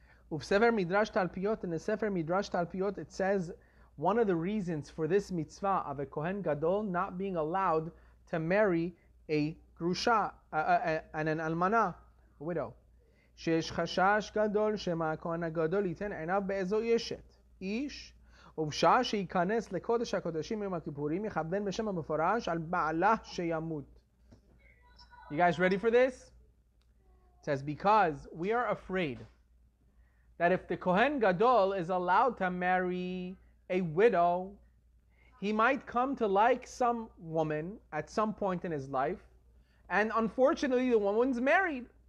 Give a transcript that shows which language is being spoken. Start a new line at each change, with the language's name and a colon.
English: In the Sefer Midrash Talpiot, it says one of the reasons for this mitzvah of a Kohen Gadol not being allowed to marry a grusha and an almana, a widow.
Hebrew: שיש חשש גדול שמא הכהן הגדול ייתן עיניו באיזו אשת איש ובשעה שייכנס לקודש הקודשים יום הכיפורים יכוון בשם המפורש על בעלה שימות.
English: You guys ready for this? It says, because we are afraid that if the Kohen Gadol is allowed to marry a widow, he might come to like some woman at some point in his life, and unfortunately the woman's married.